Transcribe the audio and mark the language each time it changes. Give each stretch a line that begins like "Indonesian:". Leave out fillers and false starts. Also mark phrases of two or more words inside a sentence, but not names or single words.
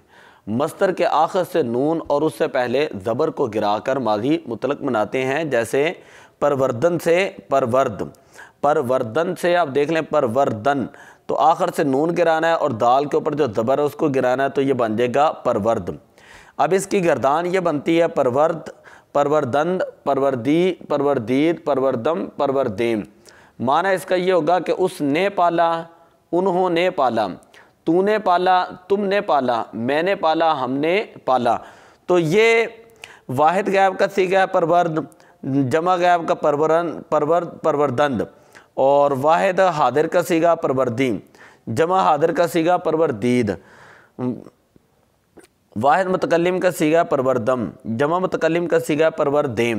Urdu: مصدر کے آخر سے نون اور اس سے پہلے زبر کو گرا کر ماضی مطلق بناتے ہیں، جیسے پروردن سے پرورد۔ پروردن سے آپ دیکھ لیں، پروردن تو آخر سے نون گرانا ہے اور دال کے اوپر جو زبر ہے اس کو گرانا ہے، تو یہ بن جائے گا پرورد۔ اب اس کی گردان یہ بنتی ہے
Persian: پرورد، پروردند، پروردی، پروردید، پروردم، پروردیم۔
Urdu: معنی اس کا یہ ہوگا کہ اس نے پالا، انہوں نے پالا، تو نے پالا، تم نے پالا، میں نے پالا، ہم نے پالا۔ تو یہ واحد غائب کا صیغہ ہے پرورد، جمع غائب کا پروردند، اور واحد حاضر کا صیغہ پروردی، جمع حاضر کا صیغہ پروردید، واحد متکلم کا صیغہ پروردم، جمع متکلم کا صیغہ پروردیم۔